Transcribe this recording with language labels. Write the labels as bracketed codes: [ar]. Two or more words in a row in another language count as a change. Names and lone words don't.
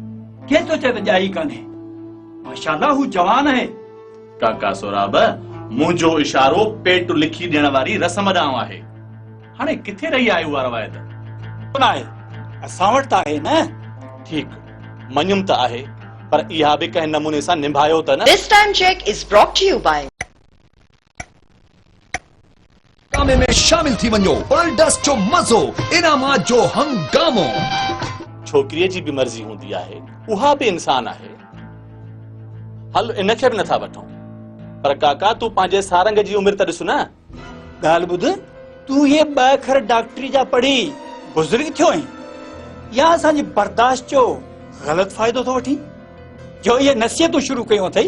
[sd] केरु थो चए त ॼाई कान्हे माशाल्लाह हू जवान आहे काका सोराब मुंहिंजो इशारो पेट लिखी ॾियण वारी रस्म ॾांहुं आहे हाणे किथे रही आहे उहा रवायत न आहे असां वटि त आहे न ठीकु मञुमि त आहे पर इहा बि कंहिं नमूने सां निभायो त न [en] This time check is brought to you by [sd] कामे में शामिल थी वञो वर्ल्डस जो मज़ो इनामात जो हंगामो छोकिरीअ जी बि मर्ज़ी हूंदी आहे उहा बि इंसान आहे हल इनखे बि नथा वठूं पर काका तूं पंहिंजे सारंग जी उमिरि त ॾिस न ॻाल्हि ॿुध तूं इहे ॿ अखर डॉक्टरी जा पढ़ी बुज़ुर्ग थियो आहीं या असांजी बर्दाश्त जो ग़लति फ़ाइदो थो वठी जो इहे नसीहतूं शुरू कयूं अथई